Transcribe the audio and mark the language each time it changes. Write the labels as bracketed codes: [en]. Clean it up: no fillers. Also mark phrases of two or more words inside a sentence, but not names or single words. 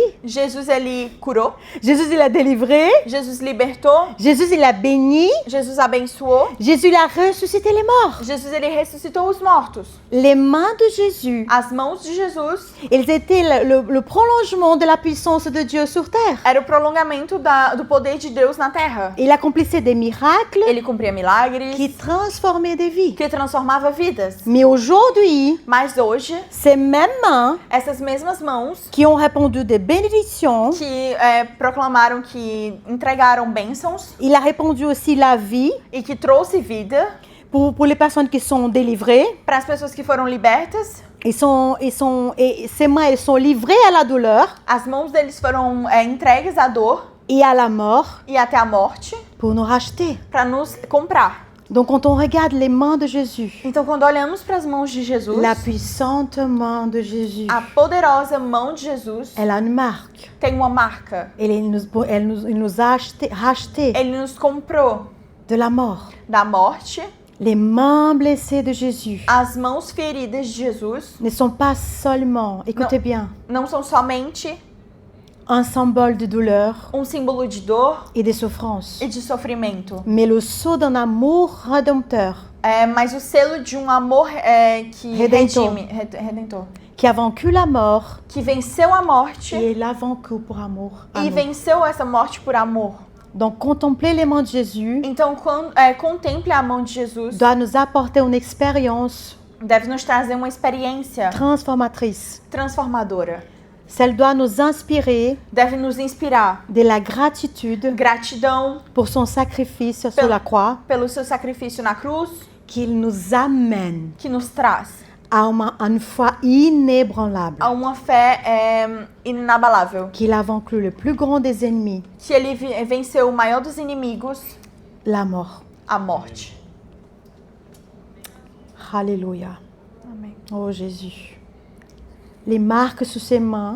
[pt] Jesus ele curou, [fr] Jésus il l'a délivré, [pt] Jesus libertou, [fr] Jésus il l'a béni, [pt] Jesus abençoou, [fr] Jésus il a ressuscité les morts. [pt] Jesus ele ressuscitou os mortos. [fr] Les mains de Jésus, [pt] As mãos de Jesus [fr] elles étaient le prolongement de la puissance de Dieu sur terre. [pt] era o prolongamento do poder de Deus na terra. [fr] Il accomplissait des miracles [pt] Ele cumpria milagres, [fr] qui transformaient des vies. [pt] que transformava vidas. [fr] Mais aujourd'hui, [pt] Mas hoje, [fr] ces mêmes mains [pt] essas mesmas mãos [fr] qui ont répandu des bénédictions. [pt] que proclamaram que entregaram bênçãos [fr] Il a répandu aussi la vie [pt] e que trouxe vida [fr] pour les personnes qui sont délivrées. [pt] para as pessoas que foram libertas. [fr] Et ses mains, elles sont livrées à la douleur [pt] As mãos deles foram entregues à dor [fr] et à la mort [pt] e até a morte [fr] pour nous racheter. [pt] para nos comprar. [fr] Donc quand on regarde les mains de Jésus, [pt] Então, quando olhamos para as mãos de Jesus, [fr] la puissante main de Jésus, [pt] a poderosa mão de Jesus [fr] elle a une marque. [pt] tem uma marca. [fr] Il nous a racheté [pt] Ele nos comprou [fr] de la mort. [pt] da morte. [fr] Les mains blessées de Jésus [pt] As mãos feridas de Jesus [fr] ne sont pas seulement, écoutez bien, [pt] não são somente [fr] un symbole de douleur [pt] símbolo de dor [fr] et de souffrance, [pt] e de sofrimento, [fr] mais le sceau d'un amour rédempteur [pt] mas o selo de amor que [fr] Redentor. [pt] redentor, [fr] qui a vaincu la mort [pt] que venceu a morte [fr] et l'a vaincu pour amour. à [pt] e [fr] nous. [pt] venceu essa morte por amor. [fr] Donc contempler les mains de Jésus [pt] Então, contemple a mão de Jesus, [fr] doit nous apporter une expérience [pt] deve nos trazer uma experiência [fr] transformatrice. [pt] transformadora. [fr] Celle doit nous inspirer [pt] Deve nos inspirar [fr] de la gratitude [pt] gratidão [fr] pour son sacrifice sur la croix [pt] pelo seu sacrifício na cruz, [fr] qu'il nous amène [pt] que nos traz [fr] à une foi inébranlable, [pt] a uma fé inabalável. [fr] qu'il a vaincu le plus grand des ennemis, [pt] Que ele venceu o maior dos inimigos, [fr] la mort. [pt] a morte. [fr] Alléluia. [pt] Amém. [fr] Oh Jésus. Les marques sous ses mains